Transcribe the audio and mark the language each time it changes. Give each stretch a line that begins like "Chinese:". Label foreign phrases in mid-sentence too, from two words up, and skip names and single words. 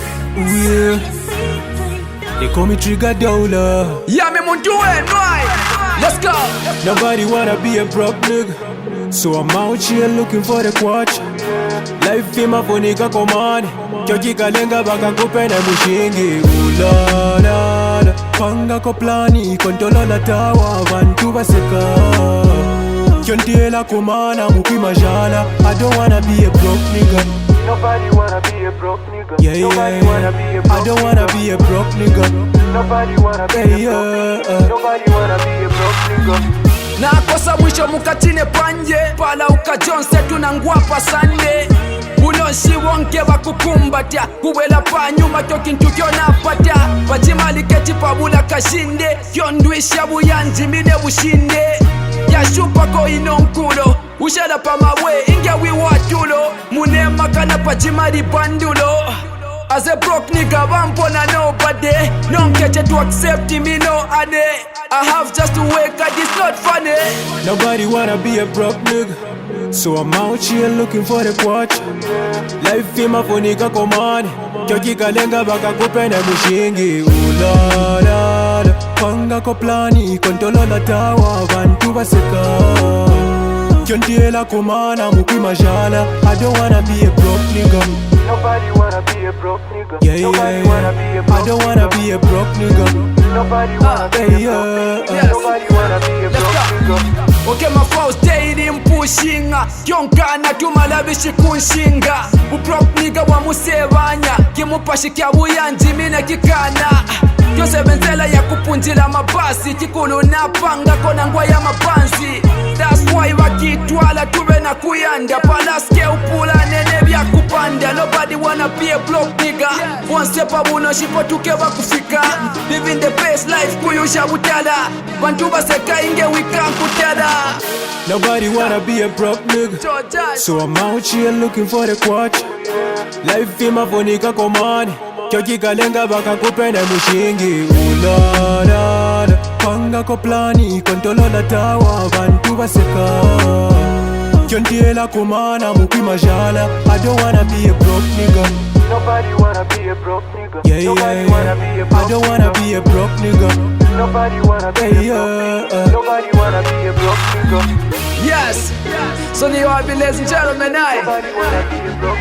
English: Yeah. They call me Triggahdollar. Yeah, me muntu right. Let's go. Nobody wanna be a broke nigga, so I'm out here looking for the quatch.
Kaonde: Life ima fonika komani, kyoki kalenga baka kupenda mushingi. Ulala, panga ko plani, kontolo la tawa, bantu baseka. Kyontiela kumana, muki majala.
English: I don't wanna be a broke nigga. Nobody wanna be a broke nigga. Yeah, Nobody wanna be a broke I don't wanna be a broke nigga. Nobody wanna be a broke Nobody wanna be a broke nigga.
Kaonde: Na kosa mwisho mukatine panje, pala ukajonse tunangwapa sande. Unoshi wonke bakukumbatya, kuwela pa nyuma kyo kintu kyonapata. Bajimali keti pabula kashinde, kyondwisha buyanji mine bushinde. Yashupa ko inonkulo, ushala pa mawe inge wiwatulo. Munema kana pajimali bandulo.
English: As a broke nigga, vampona nobody. Don't get you to accept me, no ade. I have just to wake up, it's not funny. Nobody wanna be a broke nigga, so I'm out here looking for the quatch.
Kaonde: Life ima fonika komani, kyoki kalenga baka kupenda mushingi. Ulala, panga ko plani, kontolo la tawa, bantu baseka. Kyontiela kumana, muki majala.
English: I don't wanna be a broke nigga. Nobody wanna be a broke nigga. Yeah, Nobody wanna be a broke I don't wanna be a broke nigga. Nobody wanna be a broke Nobody wanna be a broke nigga. Okay, my fault daily mpushinga.
Kaonde: Kyonkana tumalabishi kunshinga. Ubroke nigga wa musevanya, kimupashikya buyanji mine kikana. Kyose benzela ya kupunjila mabasi, kikulu napanga kona ngwa ya mapanzi.
English: That's why
Kaonde: wakitwala tuwe na kuyanda, palaske upula nene vya kupanda.
English: Nobody wanna be a broke nigga. One step
Kaonde: abuno shipo tuke wakufika.
English: Living the best life
Kaonde: kuyusha butala. Bantu baseka inge wika kutala.
English: Nobody wanna be a broke nigga, so I'm out here looking for the quatch.
Kaonde: Life ima fonika komani, kyoki kalenga baka kupenda mushingi. Ulala, panga ko plani, kontolo la tawa, bantu baseka. Kyontiela kumana, muki majala.
English: I don't wanna be a broke nigga. Nobody wanna be a broke nigga. Yeah, Nobody wanna be a broke I don't wanna be a broke nigga. Nobody wanna be a broke Nobody wanna be a broke nigga. Yes. So you are, ladies and gentlemen, Nobody wanna be a broke